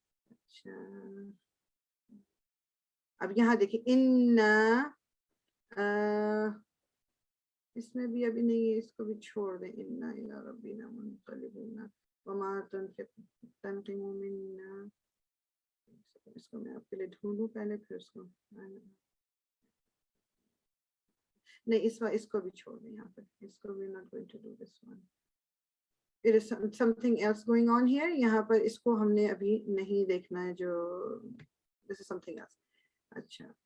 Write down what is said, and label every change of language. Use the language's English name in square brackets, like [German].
[Hindi] अच्छा, अब यहाँ देखिए इन्ना, इसमें भी अभी नहीं है, इसको भी छोड़ दें. [Arabic] इन्ना इला रब्बिना मुनक़लिबून वमा तनक़िमू मिन्ना. [Hindi] इसको मैं आपके लिए ढूंढूं पहले, फिर उसको नहीं, इसको भी छोड़ दें यहाँ पर. इसको भी [English] Not going to do this one. There is something else going on here. [Hindi] यहाँ पर इसको हमने अभी नहीं देखना है, जो [English] this is something else. [Hindi] अच्छा,